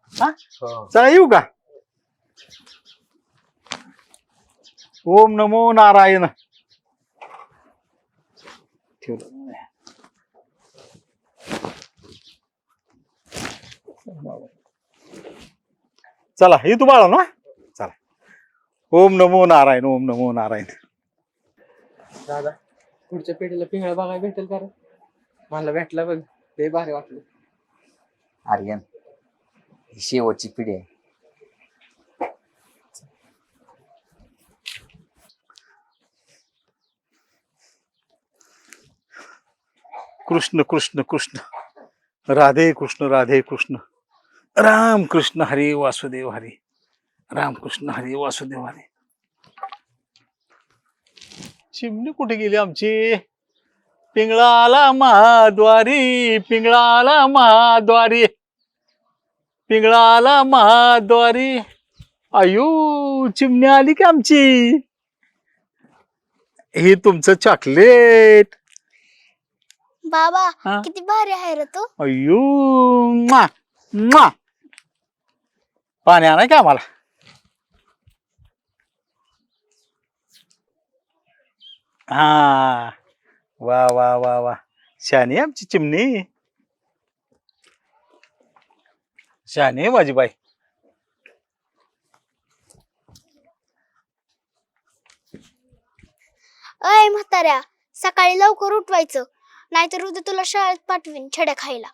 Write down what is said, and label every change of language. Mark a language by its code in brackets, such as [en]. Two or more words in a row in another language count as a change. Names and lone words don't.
[mr] हा चला येऊ का. [sa] ओम नमो नारायण. [mr] ठेवलं. चला येतो बाळा ना. चला. [sa] ओम नमो नारायण, ओम नमो नारायण. [mr] दादा पुढच्या पिढीला पिंगळा बघायला भेटेल का रे? मला भेटला बघ, ते भारी वाटलं. आर्यन ही शेवटची पिढी आहे. कृष्ण कृष्ण कृष्ण, राधे कृष्ण राधे कृष्ण, राम कृष्ण हरी वासुदेव हरी, राम कृष्ण हरी वासुदेव हरी. चिमणी कुठे गेली आमची. पिंगळा आला महाद्वारी, पिंगळा आला महाद्वारी, पिंगळा आला महाद्वारी. आयु चिमणी आली की आमची. हे तुमचं चॉकलेट. बाबा हा? किती भारी आहे रे तू. अय्यो मा मा. पाणी आणाय का आम्हाला. हा वा वा वा वा, शानी आहे आमची चिमणी, शानी आहे माझी बाई. अय म्हाताऱ्या, सकाळी लवकर उठवायचं, नाहीतर उद्या तुला शाळेत पाठवीन छड्या खायला.